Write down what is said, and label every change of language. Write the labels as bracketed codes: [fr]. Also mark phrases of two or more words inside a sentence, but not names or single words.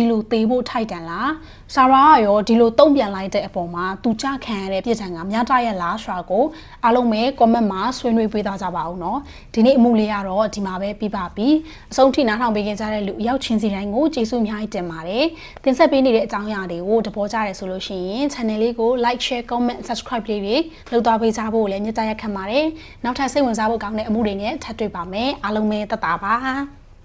[my] လိုသေဖို့ထိုက်တန်လားဆာရာကရောဒီလိုတုံ့ပြန်လိုက်တဲ့အပေါ်မှာသူကြခံရတဲ့ပြစ်ဒဏ်ကများတရလားဆိုတာကိုအားလုံးပဲ comment မှာဆွေးနွေးပေးသားကြပါဦးเนาะဒီနေ့အမှုလေးကတော့ဒီမှာပဲပြီးပါပြီအဆုံးထိနားထောင်ပေးခဲ့ကြတဲ့လူအရောက်ချင်းစီတိုင်းကိုကျေးဇူးအများကြီးတင်ပါတယ်တင်ဆက်ပေးနေတဲ့အကြောင်းအရာတွေကိုသဘောကျတယ်ဆိုလို့ရှိရင် channel လေးကို [en] like share comment subscribe [my] လေးတွေလုပ်သွားပေးကြဖို့လည်းမြတ်တရခံပါတယ်နောက်ထပ်စိတ်ဝင်စားဖို့ကောင်းတဲ့အမှုတွေနဲ့ထပ်တွေ့ပါမယ်အားလုံးပဲသက်သာပါ